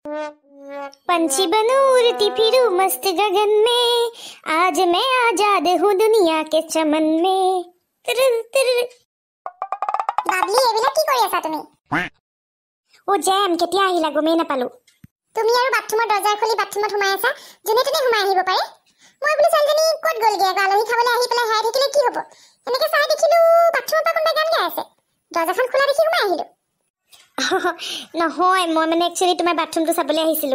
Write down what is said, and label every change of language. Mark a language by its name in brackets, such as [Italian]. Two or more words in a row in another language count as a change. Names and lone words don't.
[Hindi] पंछी बनूं उड़ती फिरूं मस्त गगन में, आज मैं आजाद हूँ दुनिया के चमन में। [Assamese] বাবলি এবিলা কি কৰি আছা তুমি? ओ जैम केতিয়া আহিলা গমেই নাপালো। তুমি আৰু বাথৰুমৰ দৰজা খুলি বাথৰুমত সোমাই আছা, যোনে তোনে সোমাই আহিব পাৰে। মই বোলো ছোৱালীজনী ক'ত গ'লগে, আলহী খাবলৈ আহি পেলাই হেৰাই থাকিলে কি হ'ব। এনেকে চাই দেখিলো বাথৰুমৰ পৰা কোনোবা গান গাই আছে, দৰজাখন খোলা দেখি সোমাই আহিলো। নহয় মই মানে একচুৱেলি তোমাৰ বাথৰুমটো চাবলৈ আহিছিলো।